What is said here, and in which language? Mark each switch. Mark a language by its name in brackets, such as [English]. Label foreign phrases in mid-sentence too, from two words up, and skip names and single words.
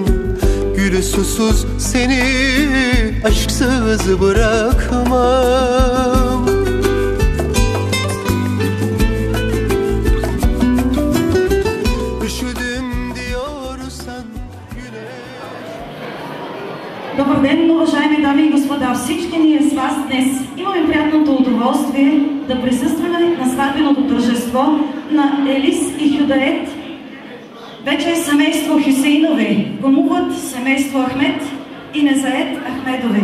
[Turkish] Gülü susuz seni aşksız bırakmam. Üşüdüm diyorsan güneş. [Bulgarian] Добър ден, уважаеми дами и господа! Всички ние с вас днес имаме приятното удоволствие да присъстваме на сватбеното тържество на Елис и Хюдает. Вече е семейство Хюсейнови, гомуват семейство Ахмед и Незает Ахмедови.